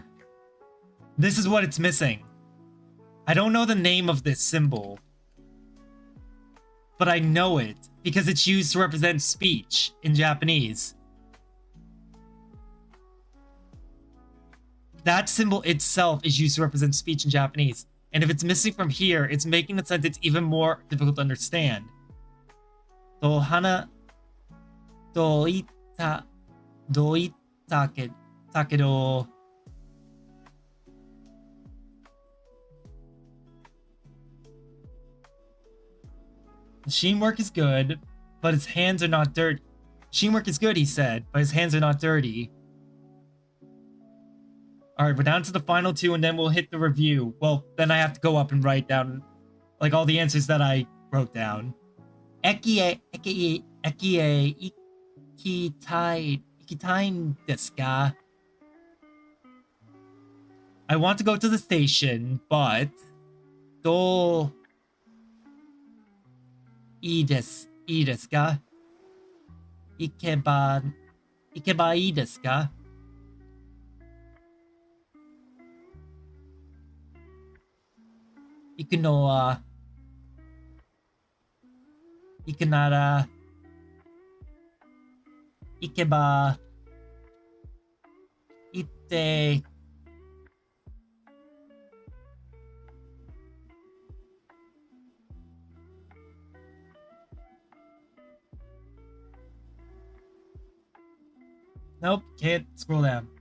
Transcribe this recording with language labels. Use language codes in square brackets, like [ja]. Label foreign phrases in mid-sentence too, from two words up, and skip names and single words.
[en] This is what it's missing. I don't know the name of this symbol, but I know it because it's used to represent speech in Japanese. That symbol itself is used to represent speech in Japanese. And if it's missing from here, it's making the sentence even more difficult to understand. Dohana doita takedo. Machine work is good, but his hands are not dirty. Machine work is good, he said, but his hands are not dirty. Alright, we're down to the final two, and then we'll hit the review. Well, then I have to go up and write down, like, all the answers that I wrote down. [ja] 行きたいですか? [en] I want to go to the station, but... Do... [ja] いいですか? 行けばいいですか? 行くのは行くなら行けば行って [en] Nope, can't scroll down.